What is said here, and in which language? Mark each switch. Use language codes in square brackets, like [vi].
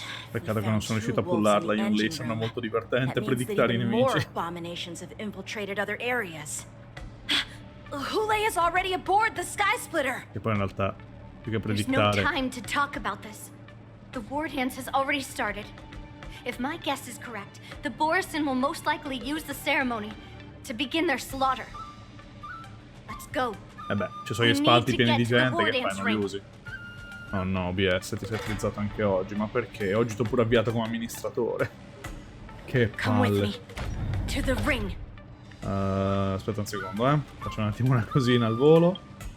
[it] Peccato che non sono riuscito a pullarla, Yunli. Sembra molto divertente predittare i nemici. [en] Abominations have infiltrated other areas. Hule is already aboard the Sky Splitter. [it] Che poi in realtà, più che [en] There's no [it] predittare... [en] time to talk about this. The war dance has already started. If my guess is correct, the Borisin will most likely use the ceremony to begin their slaughter. Let's go. [it] beh, ci sono gli spalti pieni di gente che fai, non li usi. Oh no, OBS, ti sei frizzato anche oggi. Ma perché? Oggi ti ho pure avviato come amministratore. Che palle. [en] To the ring. [it] Aspetta un secondo, faccio un attimo una cosina al volo.